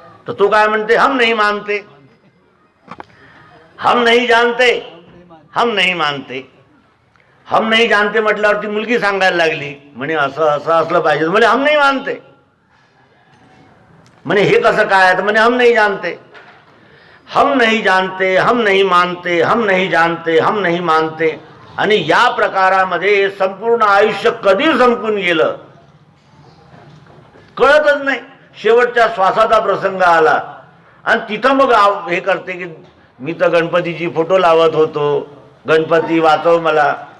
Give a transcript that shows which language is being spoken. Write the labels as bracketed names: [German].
[Marathi] तर तो काय म्हणते, [Hindi] हम नहीं मानते, हम नहीं जानते, हम नहीं मानते. हम नहीं जानते [Marathi] म्हटल्यावर ती मुलगी सांगायला लागली, म्हणे असं असं असलं पाहिजे. म्हणे [Hindi] हम नहीं मानते. [Marathi] म्हणे हे कसं काय, तर म्हणे [Hindi] हम नहीं जानते. हम नहीं जानते, हम नहीं मानते, हम नहीं जानते, हम नहीं मानते. [Marathi] आणि या प्रकारामध्ये संपूर्ण आयुष्य कधी संपून गेलं कळतच नाही. शेवटच्या श्वासाचा प्रसंग आला आणि तिथं मग हे करते की मी तर गणपतीची फोटो लावत होतो, गणपती वाचव मला.